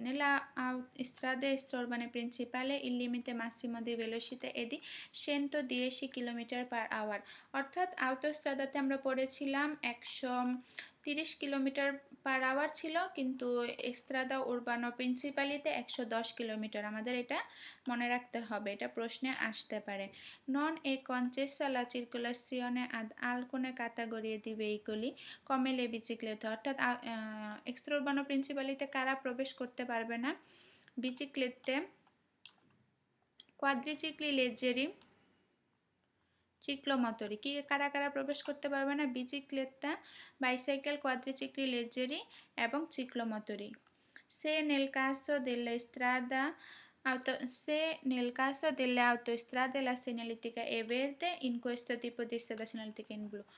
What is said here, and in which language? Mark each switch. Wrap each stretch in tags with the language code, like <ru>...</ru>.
<it>Nella strada extraurbane principale il limite massimo di velocità è di 110 km/h।</it> <bn>অর্থাৎ আউটোস্ট্রাদাতে আমরা পড়েছিলাম 130 km/h ছিল, কিন্তু স্ট্রাদা উরবানো প্রিন্সিপালিতে 110 কিলোমিটার। আমাদের এটা মনে রাখতে হবে, এটা প্রশ্নে আসতে পারে।</bn> <it>Non è concessa la circolazione ad alcune categorie di veicoli come le biciclette।</it> <bn>অর্থাৎ এক্সট্রাউরবানো প্রিন্সিপালিতে কারা প্রবেশ করতে পারবে না, বিচিক্লেতে, কোয়াদ্রিচিক্লি লেজেরি, ciclomotori কি কারা কারা প্রবেশ করতে পারবে না?</bn> <it>bicicletta, bicycle, quadricicli leggeri এবং ciclomotori. Se nel caso delle strada se nel caso delle autostrade la segnaletica è verde, in questo tipo di strada segnaletica in blu.</it>